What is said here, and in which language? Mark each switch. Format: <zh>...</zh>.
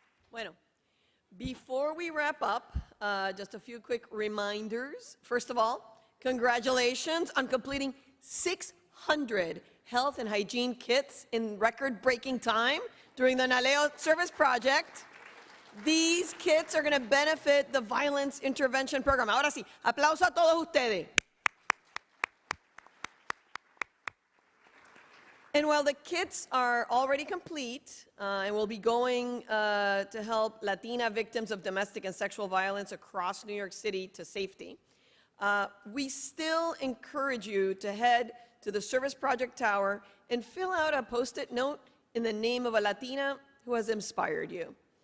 <es>Bueno,</es> <en>before we wrap up, just a few quick reminders. First of all, congratulations on completing 600 health and hygiene kits in record-breaking time during the Naleo Service Project. These kits are going to benefit the Violence Intervention Program.</en> <es>Ahora sí, aplauso a todos ustedes.</es> <en>And while the kits are already complete and will be going to help Latina victims of domestic and sexual violence across New York City to safety, we still encourage you to head to the Service Project Tower and fill out a Post-it note in the name of a Latina who has inspired you.</en>